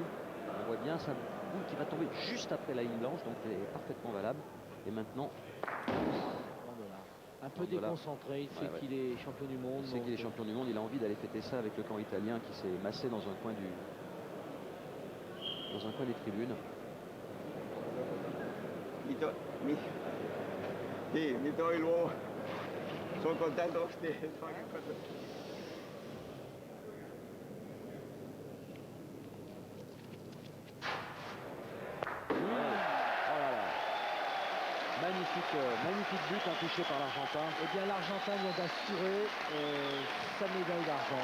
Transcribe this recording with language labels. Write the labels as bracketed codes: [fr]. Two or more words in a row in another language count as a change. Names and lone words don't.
[fr] On voit bien sa boule qui va tomber juste après la ligne blanche, donc elle est parfaitement valable. Et maintenant, Un peu Mandiola. déconcentré, il sait Ouais. qu'il est champion du monde. Il sait qu'il est champion du monde, il a envie d'aller fêter ça avec le camp italien qui s'est massé dans un coin des tribunes. [it] Mi toivo sono contento di fare questo. [fr] Magnifique but touché par l'Argentin. Eh bien, l'Argentin vient d'assurer sa médaille d'argent.